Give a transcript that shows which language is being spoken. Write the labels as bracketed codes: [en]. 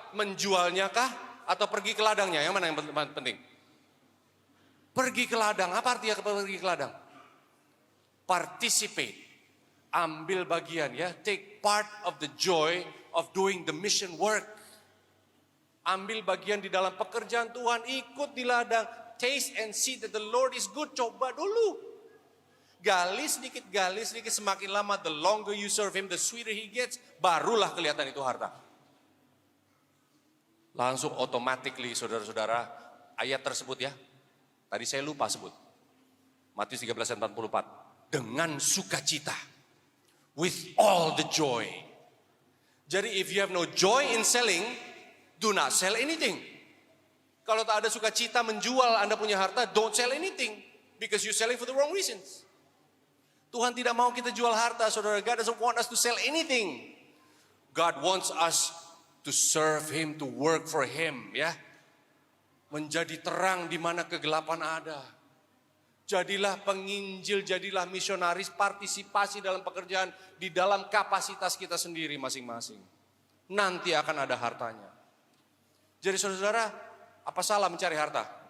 [id] Menjualnya kah atau pergi ke ladangnya? Yang mana yang penting? Pergi ke ladang. Apa artinya pergi ke ladang? [en] Participate. [id] Ambil bagian ya. [en] Take part of the joy of doing the mission work. [id] Ambil bagian di dalam pekerjaan Tuhan. Ikut di ladang. [en] Taste and see that the Lord is good. [id] Coba dulu. Gali sedikit, semakin lama [en] the longer you serve him, the sweeter he gets, [id] barulah kelihatan itu harta. Langsung automatically saudara-saudara, ayat tersebut ya, tadi saya lupa sebut. Matius 13 ayat 44, dengan sukacita, [en] with all the joy. [id] Jadi [en] if you have no joy in selling, do not sell anything. [id] Kalau tak ada sukacita menjual Anda punya harta, [en] don't sell anything, because you're selling for the wrong reasons. [id] Tuhan tidak mau kita jual harta, saudara. [en] God doesn't want us to sell anything. God wants us to serve him, to work for him, ya. [id] Menjadi terang di mana kegelapan ada. Jadilah penginjil, jadilah misionaris, partisipasi dalam pekerjaan di dalam kapasitas kita sendiri masing-masing. Nanti akan ada hartanya. Jadi saudara, apa salah mencari harta?